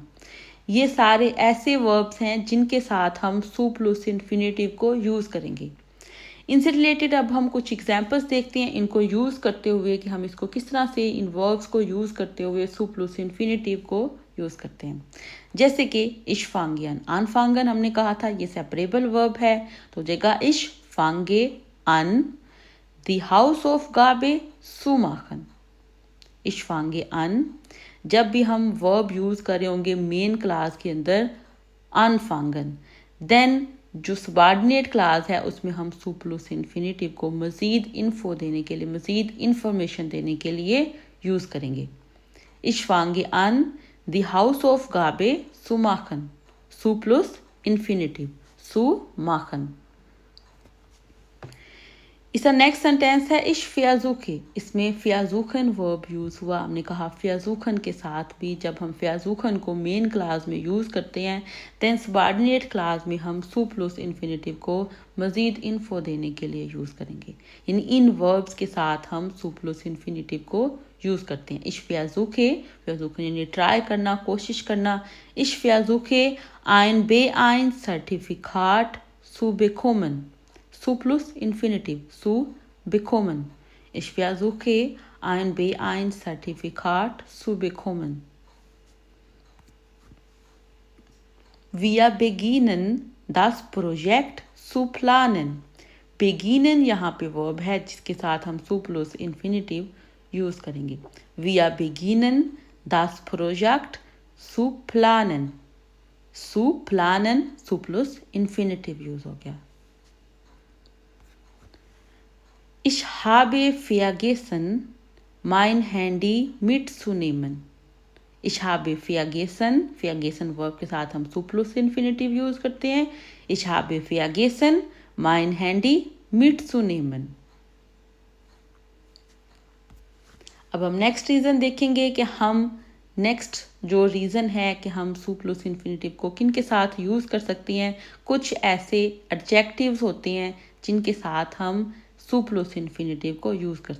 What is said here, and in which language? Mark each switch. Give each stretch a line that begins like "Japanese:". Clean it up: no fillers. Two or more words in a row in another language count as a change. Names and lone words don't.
Hindi: ये सारे ऐसे वर्ब्स हैं जिनके साथ हम
German: zu plus Infinitiv
Hindi: को यूज़ करेंगे। इनसे रिलेटेड अब हम कुछ एग्जाम्पल्स देखते हैं इनको यूज़ करते हुए कि हम इसको किस तरह से इन वर्ब्स को यूज़ करते हुए
German: zu plus Infinitiv
Hindi: को यूज़ करते हैं। जैसे कि
German: ich fange an,
Hindi: anfangen हमने कहा था ये
English: separable verb
Hindi: है, तो जगह
German: ich fange an die Hausaufgabe zu machen। ich fange an,
Hindi: जब भी हम वर्ब यूज़ कर रहे होंगे
English: main class
Hindi: के अंदर anfangen, देन जो
English: subordinate class
Hindi: है उसमें हम
German: zu plus Infinitiv
Hindi: को मज़ीद इन्फो देने के लिए, मज़ीद इंफॉर्मेशन देने के लिए यूज़ करेंगे।
German: ich fange an die Hausaufgabe zu machen, zu plus Infinitiv, zu machen।
Hindi: इसका
English: next sentence
Hindi: है
German: ich versuche.
Hindi: इसमें फ़ियाज़ुखन वर्ब यूज़ हुआ। हमने कहा फ़ियाज़ुखन के साथ भी जब हम फ़ियाज़ुखन को
English: main class
Hindi: में यूज़ करते हैं दैन
English: subordinate class
Hindi: में हम
German: zu plus Infinitiv
Hindi: को मज़ीद इन्फो देने के लिए यूज़ करेंगे। यानी इन वर्ब्स के साथ हम
German: zu plus Infinitiv
Hindi: को यूज़ करते हैं।
German: ich versuche,
Hindi: फ़ियाज़ुके यानी ट्राई करना, कोशिश करना।
German: ich versuche ein बे ein सर्टिफिकाट zu bekommen. Zu plus Infinitiv, zu bekommen. Ich versuche, ein B1-Zertifikat zu bekommen. Wir beginnen das Projekt zu planen.
Hindi: Beginnen यहाँ पे वर्ब है जिसके साथ हम
German: zu plus Infinitiv
Hindi: यूज़ करेंगे।
German: Wir beginnen das Projekt zu planen. Zu planen, zu plus Infinitiv यूज़ हो गया। Ich habe vergessen, mein Handy mitzunehmen. Ich habe vergessen, vergessen
Hindi: वर्ब के साथ हम
German: zu plus Infinitiv
Hindi: यूज़ करते हैं।
German: Ich habe vergessen, mein Handy mitzunehmen.
Hindi: अब हम
English: next reason
Hindi: देखेंगे कि हम नेक्स्ट जो रीज़न है कि हम
German: zu plus Infinitiv
Hindi: को किन के साथ यूज़ कर सकते हैं। कुछ ऐसे एडजेक्टिव्स होते हैं जिनके साथ हम
German: zu plus Infinitiv
Hindi: को यूज़ कर